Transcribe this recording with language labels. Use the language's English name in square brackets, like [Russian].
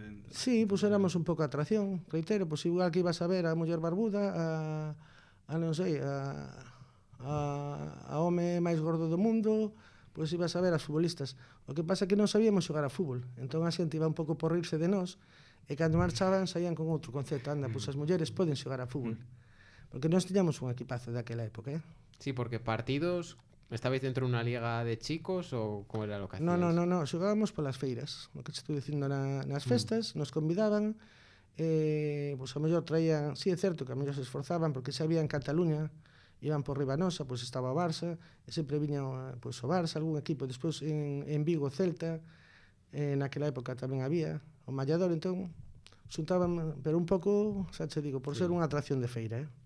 [Galician] Sí, pois éramos un pouco atracción, reitero, pois igual que ibas a ver a muller barbuda, a non sei, a home máis gordo do mundo, pois ibas a ver as futbolistas. O que pasa é que non sabíamos xogar a fútbol, entón a xente iba un pouco por rirse de nós, e cando marchaban saían con outro concepto, anda, pois as mulleres poden xogar a fútbol. Porque nós tiñamos un equipazo daquela época, [Spanish] Sí, porque partidos, ¿estabais dentro de una liga de chicos o cómo era lo que hacíais? [Galician] No, xogábamos polas feiras, o que te estou dicindo nas festas, nos convidaban, pois a mellor traían, sí é certo que a mellor se esforzaban, porque xa había en Cataluña, iban por riba nosa, pois estaba o Barça, e sempre viña pois, o Barça, algún equipo, despois en Vigo, Celta, naquela época tamén había, o Mallador, entón, xuntaban, pero un pouco, xa che digo, por ser unha atracción de feira,